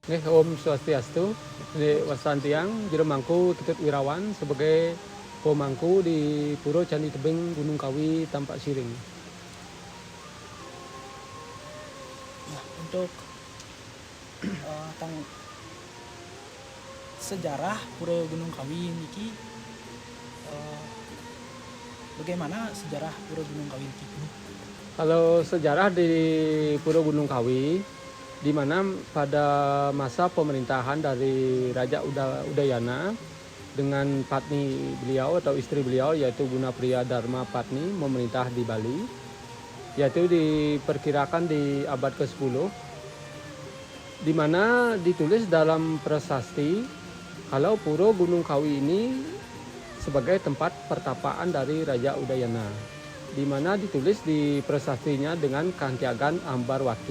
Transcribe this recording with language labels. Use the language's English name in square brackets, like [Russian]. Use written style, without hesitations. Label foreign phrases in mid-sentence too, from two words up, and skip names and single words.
[Indonesian] Nggih, Om Swastiastu. Wasantiang jero mangku Ketut Wirawan sebagai pemangku di Puro Candi Tebing Gunung Kawi Tampak Siring. Nah, untuk tang sejarah Pura Gunung Kawi niki, bagaimana sejarah Pura Gunung Kawi niki? Kalau sejarah di Puro Gunung Kawi, di mana pada masa pemerintahan dari Raja Udayana dengan patni beliau atau istri beliau yaitu Gunapriya Dharma Patni memerintah di Bali, yaitu diperkirakan di abad ke-10, di mana ditulis dalam prasasti kalau Puro Gunung Kawi ini sebagai tempat pertapaan dari Raja Udayana, di mana ditulis di prasastinya dengan Kangkyagan Ambarwati.